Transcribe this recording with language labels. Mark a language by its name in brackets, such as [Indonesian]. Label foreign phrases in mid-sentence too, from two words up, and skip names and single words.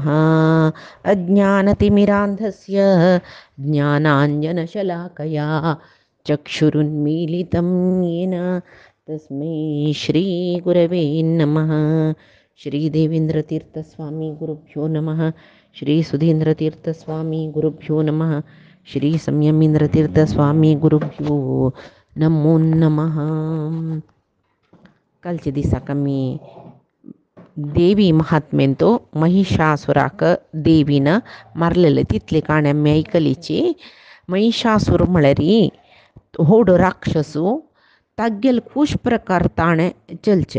[Sanskrit] अज्ञानतिमिरान्धस्य ज्ञानाञ्जनशलाकया चक्षुरुन्मीलितं येन तस्मै श्रीगुरवे नमः। श्रीदेवेन्द्रतीर्थस्वामी गुरुभ्यो नमः। श्रीसुधीन्द्रतीर्थस्वामी गुरुभ्यो नमः। श्री संयमींद्रतीर्थ स्वामी गुरुभ्यो नमो नमः. [Konkani] कालच्या दिसाक आमी देवी महात्म्यंतो महिषासुराक देवीनं मारलेले तितले काणे आमी आयकलीची. महिषासूर म्हळ्यार व्हड राक्षसू तागेल खूश प्रकार ताणे चलचे.